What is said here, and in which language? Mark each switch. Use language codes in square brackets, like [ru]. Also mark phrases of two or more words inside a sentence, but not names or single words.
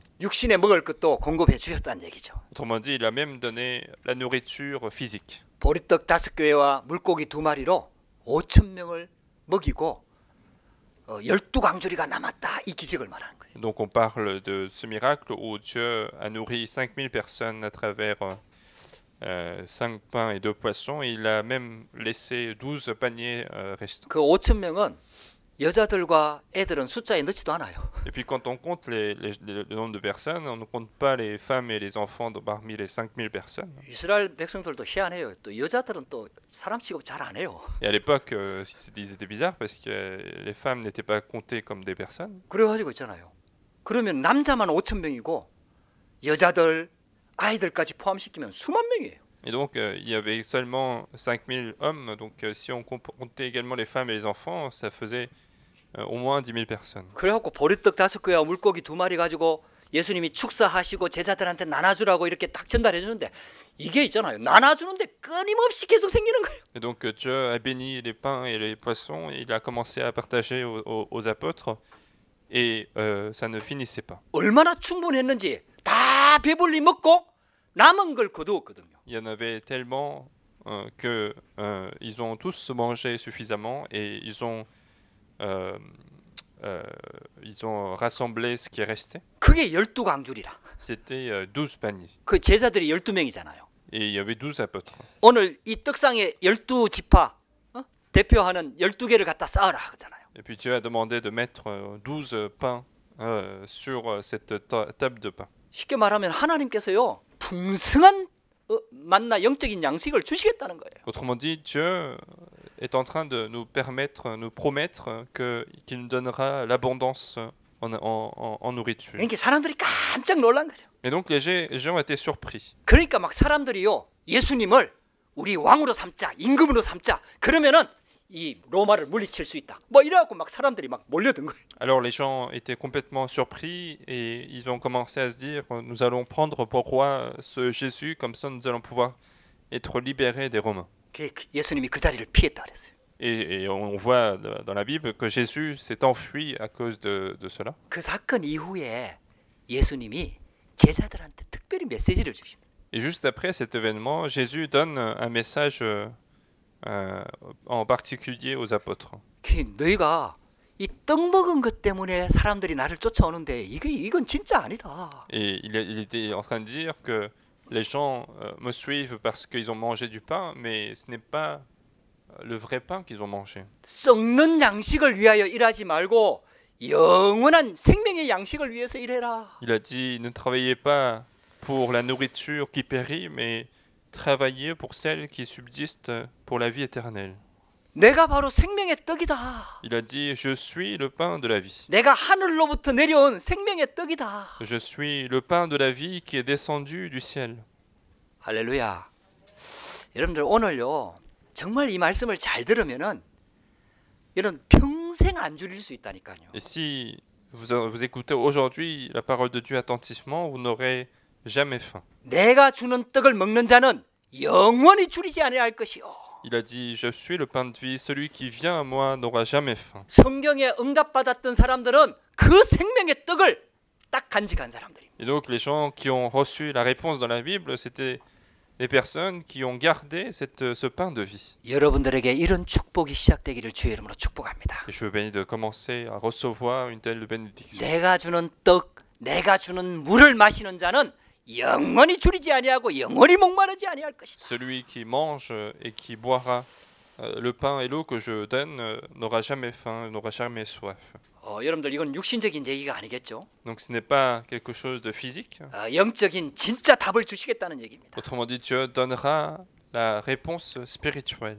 [ko] 육신에 먹을 것도 공급해 주셨다는 얘기죠. [fr] Autrement dit, il a même donné la nourriture physique. [ko] 보리떡 5개와 물고기 2마리로 5천 명을 먹이고 12강주리가 남았다. 이 기적을 말하는 거예요. [fr] Donc on parle de ce miracle où Dieu a nourri 5000 personnes à travers 5 pains et 2 poissons. Et il a même laissé 12 paniers restants. [ko] 그 5천 명은 여자들과 애들은 숫자에 넣지도 않아요. [fr] Et puis quand on compte le nombre de personnes, on ne compte pas les femmes et les enfants parmi les 5000 personnes. [ko] 이스라엘 백성들도 희한해요. 또 여자들은 또 사람 취급 잘 안 해요. [fr] Et à l'époque, ils étaient bizarres parce que les femmes n'étaient pas comptées comme des personnes. [ko] 그래가지고 있잖아요. 그러면 남자만 5천 명이고 여자들, 아이들까지 포함시키면 수만 명이에요. [fr] Et donc, il y avait seulement 5000 hommes. Donc, si on comptait également les femmes et les enfants, ça faisait au moins 10 000 personnes. [ko] 그래갖고 보리떡 5개와 물고기 2마리 가지고 예수님이 축사하시고 제자들한테 나눠주라고 이렇게 딱 전달해 주는데 이게 있잖아요. 나눠주는데 끊임없이 계속 생기는 거예요. [fr] Et donc, Dieu a béni les pains et les poissons. Et il a commencé à partager aux apôtres. Et ça ne finissait pas. [ko] 얼마나 충분했는지 다 배불리 먹고 남은 걸 거두었거든요. [fr] Il y en avait tellement que ils ont tous mangé suffisamment et ils ont rassemblé ce qui est resté. [ko] 그게 12강줄이라. [fr] C'était 12 paniers. [ko] 그 제자들이 12명이잖아요. [fr] Et il y avait 12 apôtres. [ko] 오늘 이 떡상에 12지파 대표하는 12개를 갖다 쌓으라 하잖아요. [fr] Et puis Dieu a demandé de mettre 12 pains sur cette table de pain. [ko] 쉽게 말하면 하나님께서요 풍성한 만나 영적인 양식을 주시겠다는 거예요. [fr] Autrement dit, Dieu est en train de nous promettre qu'il nous donnera l'abondance en nourriture. [ko] 그러니까 사람들이 깜짝 놀란 거죠. [fr] Et donc les gens étaient surpris. [ko] 그러니까 막 사람들이요 예수님을 우리 왕으로 삼자, 임금으로 삼자. 그러면은 이 로마를 물리칠 수 있다. 뭐 이래갖고 막 사람들이 막 몰려든 거예요. [fr] Alors les gens étaient complètement surpris et ils ont commencé à se dire nous allons prendre pour roi ce Jésus, comme ça nous allons pouvoir être libérés des Romains. [ko] 예수님이 그 자리를 피했다 그랬어요. [fr] Et on voit dans la Bible que Jésus s'est enfui à cause de cela. [ko] 그 사건 이후에 예수님이 제자들한테 특별히 메시지를 주십니다. [fr] Et juste après cet événement, Jésus donne un message en particulier aux apôtres. [ko] 너희가 이 떡 먹은 것 때문에 사람들이 나를 쫓아오는데 이건 진짜 아니다. [fr] Et il était en train de dire que les gens me suivent parce qu'ils ont mangé du pain, mais ce n'est pas le vrai pain qu'ils ont mangé. [ko] 썩는 양식을 위하여 일하지 말고 영원한 생명의 양식을 위해서 일해라. [fr] Il a dit ne travaillez pas pour la nourriture qui périt, mais travaillez pour celle qui subsiste pour la vie éternelle. [ko] 내가 바로 생명의 떡이다. [fr] Il a dit je suis le pain de la vie. [ko] 내가 하늘로부터 내려온 생명의 떡이다. [fr] Je suis le pain de la vie qui est descendu du ciel. [ko] 할렐루야. 여러분들 오늘요 정말 이 말씀을 잘 들으면은 이런 평생 안 줄일 수 있다니까요. [fr] Et si vous écoutez aujourd'hui la parole de Dieu attentivement, vous n'aurez jamais faim. [ko] 내가 주는 떡을 먹는 자는 영원히 줄이지 아니할 것이요. [fr] Il a dit, je suis le pain de vie, celui qui vient à moi n'aura jamais faim. [ko] 성경에 응답받았던 사람들은 그 생명의 떡을 딱 간직한 사람들입니다. [fr] Et donc les gens qui ont reçu la réponse dans la Bible, c'était les personnes qui ont gardé ce pain de vie. [ko] 여러분들에게 이런 축복이 시작되기를 주의 이름으로 축복합니다. [fr] Et je veux bénir de commencer à recevoir une telle bénédiction. [ko] 내가 주는 떡, 내가 주는 물을 마시는 자는 영원히 줄이지 아니하고 영원히 목마르지 아니할 것이다. [fr] Celui qui mange et qui boira le pain et l'eau que je donne n'aura jamais faim, n'aura jamais soif. [ko] 여러분들 이건 육신적인 얘기가 아니겠죠? [fr] Donc ce n'est pas quelque chose de physique. [ko] 영적인 진짜 답을 주시겠다는 얘기입니다. [fr] Autrement dit, Dieu donnera la réponse spirituelle.